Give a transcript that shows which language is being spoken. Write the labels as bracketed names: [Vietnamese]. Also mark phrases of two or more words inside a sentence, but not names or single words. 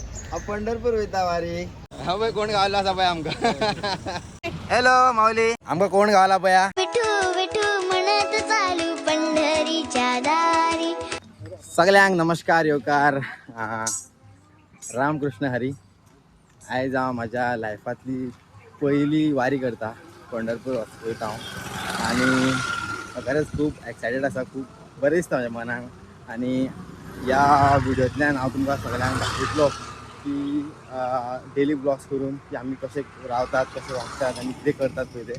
[Konkani] पंढरपूर वयता वारी हा बाई कोण गावला असा बाय आमका हॅलो माऊली आमका कोण गावला पया [Marathi] विठू विठू म्हणत चालू पंढरीच्या दारी. [Konkani] सगळ्यांक नमस्कार योकार रामकृष्ण हरी. आयज हांव म्हाज्या लायफांतली पहिली वारी करता पंढरपूर वयता हांव आनी खरेंच खूब एक्सायटेड आसा. खूब बरें दिसता म्हाज्या मनाक आनी ह्या व्हिडिओंतल्यान हांव तुमकां सगळ्यांक दाखयतलो की [English] daily vlogs [Konkani] करून की आमी कशे रावतात कशे वागतात आनी कितें करतात पळय ते.